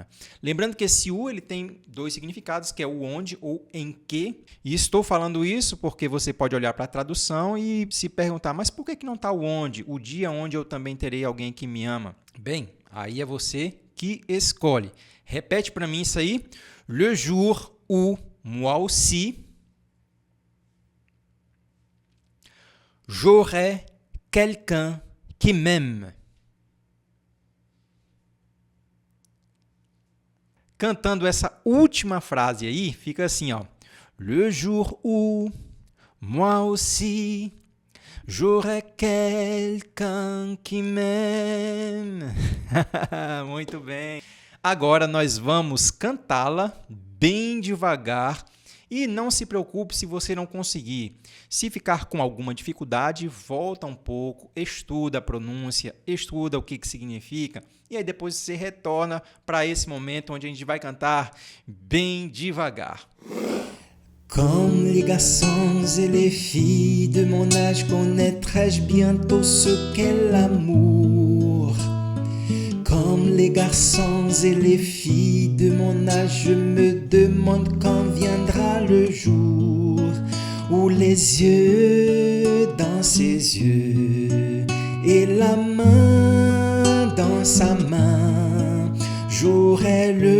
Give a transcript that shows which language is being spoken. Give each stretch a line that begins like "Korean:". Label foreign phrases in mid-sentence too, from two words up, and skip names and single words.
Portuguese: Lembrando que esse u ele tem dois significados, que é o onde ou em que. E estou falando isso porque você pode olhar para a tradução e se perguntar, mas por que não está o onde? O dia onde eu também terei alguém que me ama? Bem, aí é você que escolhe. Repete para mim isso aí.
French: Le jour où moi aussi j'aurai quelqu'un qui m'aime.
Portuguese: Cantando essa última frase aí, fica assim, ó.
French: Le jour où moi aussi j'aurai quelqu'un qui m'aime.
Portuguese: Muito bem. Agora nós vamos cantá-la bem devagar. E não se preocupe se você não conseguir. Se ficar com alguma dificuldade, volta um pouco, estuda a pronúncia, estuda o que significa, e aí depois você retorna para esse momento onde a gente vai cantar bem devagar.
French: Comme les garçons et les filles de mon âge, connaîtrai-je bientôt ce qu'est l'amour? Comme les garçons et les filles de mon âge, je me demande quand viendra le jour où les yeux dans ses yeux et la main dans sa main, j'aurai